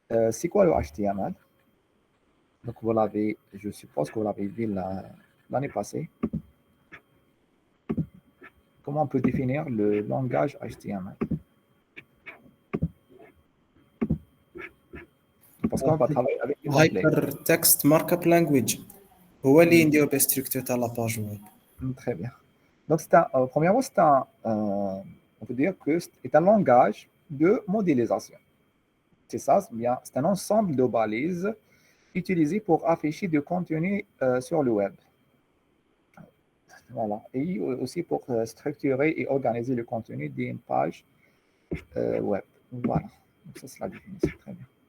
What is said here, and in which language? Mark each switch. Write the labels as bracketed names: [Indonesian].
[French] C'est quoi le HTML? Donc, vous l'avez, je suppose que vous l'avez vu l'année passée. Comment on peut définir le langage HTML? Parce qu'on va travailler avec les templates. [Arabic] Hypertext Markup Language هو اللي يندير بستركتور تاع لاباج ويب. [French] Très bien. Donc, premièrement, on peut dire que c'est un langage de modélisation. C'est ça, c'est un ensemble de balises utilisées pour afficher du contenu sur le web. Voilà. Et aussi pour structurer et organiser le contenu d'une page web. Voilà. Donc, ça, c'est la définition. Très bien.